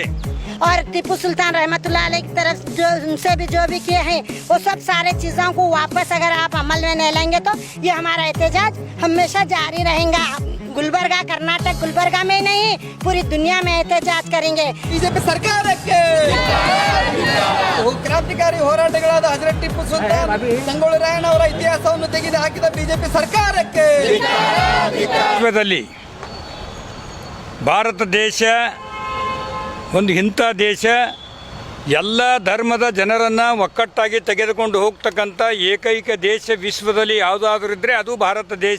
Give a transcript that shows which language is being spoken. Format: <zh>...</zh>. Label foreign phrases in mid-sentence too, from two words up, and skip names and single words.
<hi>और टिप्पू सुल्तान रहमतुल्लाह अलैह की तरफ जो उनसे भी जो भी किए हैं वो सब सारे चीजों को वापस अगर आप अमल में नहीं लेंगे तो ये हमारा एहतजाज हमेशा जारी रहेगा। गुलबर्गा कर्नाटक गुलबर्गा में नहीं पूरी दुनिया में एहतजाज करेंगे।</hi> <kn>बीजेपी ಸರ್ಕಾರಕ್ಕೆ ಕ್ರಾಂತಿಕಾರಿ ಹೋರಾಟಗಳಾದ ಹಜರತ್ ಟಿಪ್ಪು ಸುಲ್ತಾನ್ ಸಂಗೊಳ್ಳಿ ರಾಯಣ್ಣ ಅವರ ಇತಿಹಾಸವನ್ನು ತೆಗೆದು ಹಾಕಿದ ಬಿಜೆಪಿ ಸರ್ಕಾರಕ್ಕೆ ಭಾರತ ದೇಶ ಒಂದು ಇಂಥ ದೇಶ, ಎಲ್ಲ ಧರ್ಮದ ಜನರನ್ನು ಒಕ್ಕಟ್ಟಾಗಿ ತೆಗೆದುಕೊಂಡು ಹೋಗ್ತಕ್ಕಂಥ ಏಕೈಕ ದೇಶ ವಿಶ್ವದಲ್ಲಿ ಯಾವುದಾದ್ರೂ ಇದ್ದರೆ ಅದು ಭಾರತ ದೇಶ.</kn>